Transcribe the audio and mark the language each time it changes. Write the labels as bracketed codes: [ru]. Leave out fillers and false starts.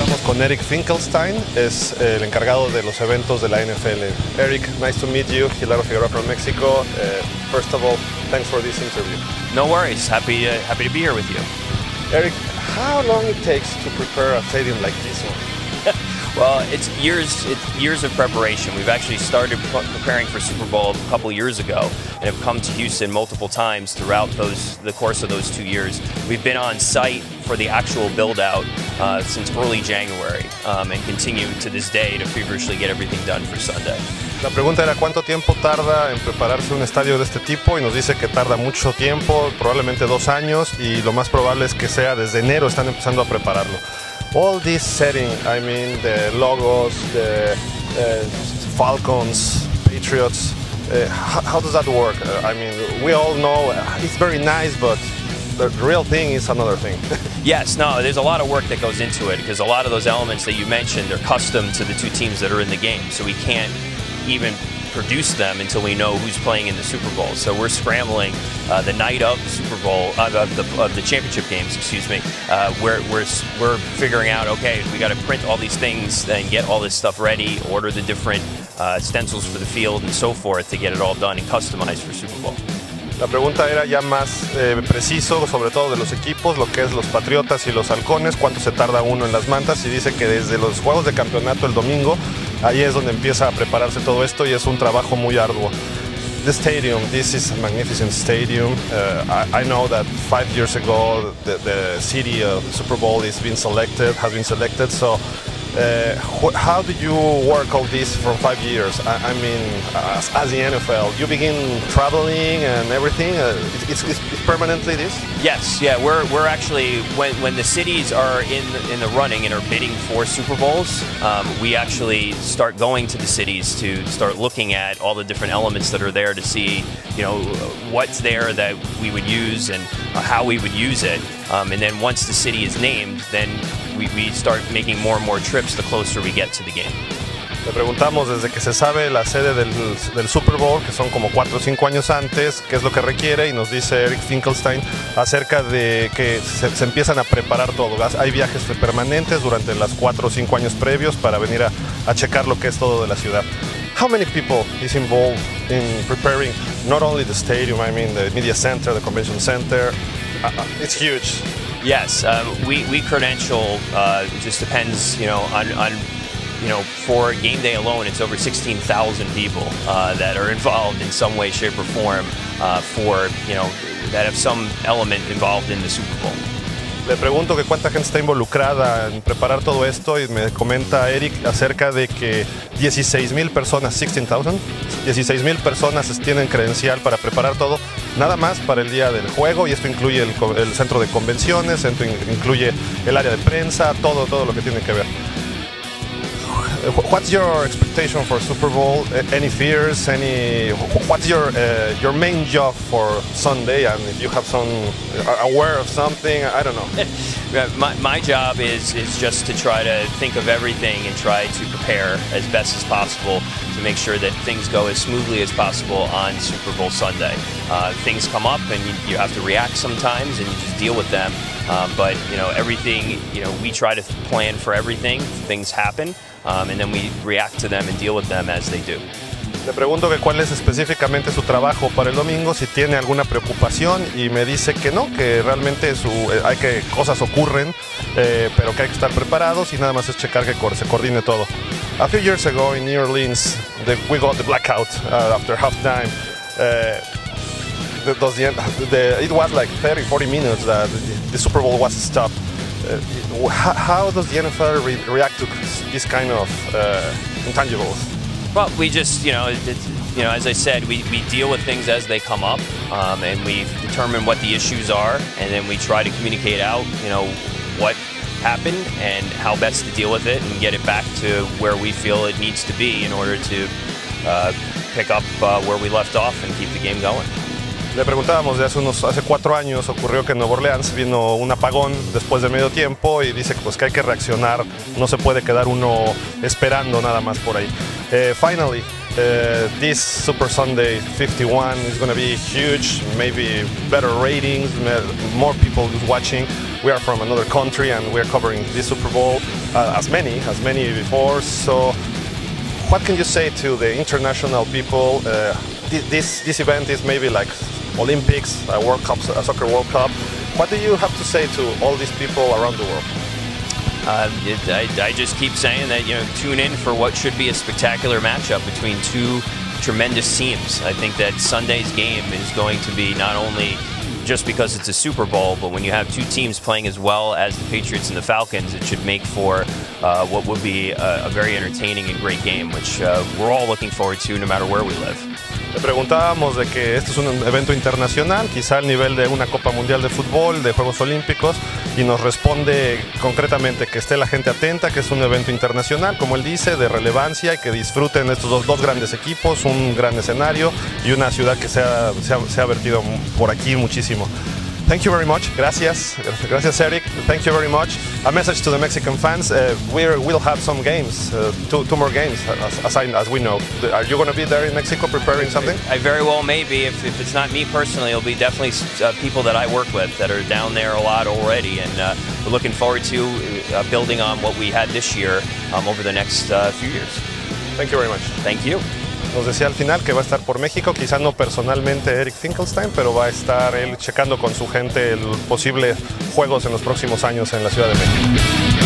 [es] con Erick Finkelstein, es el encargado de los eventos de la NFL. [en] Erick, nice to meet you. Gildardo Figueroa from Mexico. First of all, thanks for this interview. No worries. Happy to be here with you. Erick, how long it takes to prepare a stadium like this one? Well, it's years of preparation. We've actually started preparing for Super Bowl a couple years ago and have come to Houston multiple times throughout the course of those 2 years. We've been on site for the actual build-out since early January and continue to this day to feverishly get everything done for Sunday. [es] La pregunta era cuánto tiempo tarda en prepararse un estadio de este tipo y nos dice que tarda mucho tiempo, probablemente 2 años, y lo más probable es que sea desde enero están empezando a prepararlo. [en] All this setting, I mean the logos, the Falcons, Patriots, how does that work? I mean, we all know it's very nice, but the real thing is another thing. Yes, no, there's a lot of work that goes into it because a lot of those elements that you mentioned, they're custom to the 2 teams that are in the game, so we can't even produce them until we know who's playing in the Super Bowl. So we're scrambling the night of the Super Bowl, of the championship games, excuse me. We're figuring out, okay, we got to print all these things and get all this stuff ready, order the different stencils for the field and so forth to get it all done and customized for Super Bowl. [es] La pregunta era ya más preciso, sobre todo de los equipos, lo que es los Patriotas y los Halcones, cuánto se tarda uno en las mantas, y dice que desde los juegos de campeonato el domingo, ahí es donde empieza a prepararse todo esto y es un trabajo muy arduo. [en] The stadium, this is a magnificent stadium. I know that 5 years ago the city of the Super Bowl has been selected, so how do you work all this for 5 years? I mean, as the NFL, you begin traveling and everything. It's permanently this? Yes, yeah. We're actually when the cities are in the running and are bidding for Super Bowls, we actually start going to the cities to start looking at all the different elements that are there to see, you know, what's there that we would use and how we would use it. And then once the city is named, then we start making more and more trips the closer we get to the game. [es] Le preguntamos desde que se sabe la sede del Super Bowl, que son como 4 o 5 años antes, qué es lo que requiere, y nos dice Erick Finkelstein acerca de que se empiezan a preparar todo. Hay viajes permanentes durante las 4 o 5 años previos para venir a checar lo que es todo de la ciudad. [en] How many people is involved in preparing not only the stadium, I mean the media center, the convention center? It's huge. Yes, we credential. It just depends, you know, on you know, for game day alone, it's over 16,000 people that are involved in some way, shape, or form for, you know, that have some element involved in the Super Bowl. [es] Le pregunto que cuánta gente está involucrada en preparar todo esto y me comenta Erick acerca de que 16,000 personas, 16,000 personas tienen credencial para preparar todo, nada más para el día del juego, y esto incluye el centro de convenciones, esto incluye el área de prensa, todo lo que tiene que ver. [en] What's your expectation for Super Bowl? Any fears? What's your main job for Sunday? And if you have some aware of something, I don't know. My job is just to try to think of everything and try to prepare as best as possible to make sure that things go as smoothly as possible on Super Bowl Sunday. Things come up and you have to react sometimes and you just deal with them. But you know, everything, you know, we try to plan for everything. Things happen. And then we react to them and deal with them as they do. [es] Le pregunto que cuál es específicamente su trabajo para el domingo, si tiene alguna preocupación, y me dice que no, que realmente cosas ocurren, pero que hay que estar preparados y nada más es checar que se coordine todo. [en] A few years ago in New Orleans, we got the blackout after halftime. It was like 30-40 minutes that the Super Bowl was stopped. How does the NFL react to this kind of intangibles? Well, we just, you know, as I said, we deal with things as they come up, and we determine what the issues are, and then we try to communicate out, you know, what happened and how best to deal with it and get it back to where we feel it needs to be in order to pick up where we left off and keep the game going. [es] Le preguntábamos de hace 4 años ocurrió que en Nueva Orleans vino un apagón después de medio tiempo y dice pues que hay que reaccionar, no se puede quedar uno esperando nada más por ahí. [en] Finally, This Super Sunday 51 is going to be huge, maybe better ratings, more people watching. We are from another country and we're covering this Super Bowl as many before. So what can you say to the international people? This event is maybe like Olympics, a World Cup, a soccer World Cup. What do you have to say to all these people around the world? I just keep saying that, tune in for what should be a spectacular matchup between two tremendous teams. I think that Sunday's game is going to be not only just because it's a Super Bowl, but when you have two teams playing as well as the Patriots and the Falcons, it should make for what would be a very entertaining and great game, which we're all looking forward to no matter where we live. [es] Le preguntábamos de que este es un evento internacional, quizá al nivel de una Copa Mundial de Fútbol, de Juegos Olímpicos, y nos responde concretamente que esté la gente atenta, que es un evento internacional, como él dice, de relevancia y que disfruten estos dos grandes equipos, un gran escenario y una ciudad que se ha vertido por aquí muchísimo. [en] Thank you very much. [es] Gracias. Gracias, Erick. [en] Thank you very much. A message to the Mexican fans. We'll have some games, two more games, as we know. Are you going to be there in Mexico preparing something? I very well may be. If it's not me personally, it'll be definitely people that I work with that are down there a lot already. And we're looking forward to building on what we had this year over the next few years. Thank you very much. Thank you. [es] Nos decía al final que va a estar por México, quizá no personalmente Erick Finkelstein, pero va a estar él checando con su gente los posibles juegos en los próximos años en la Ciudad de México.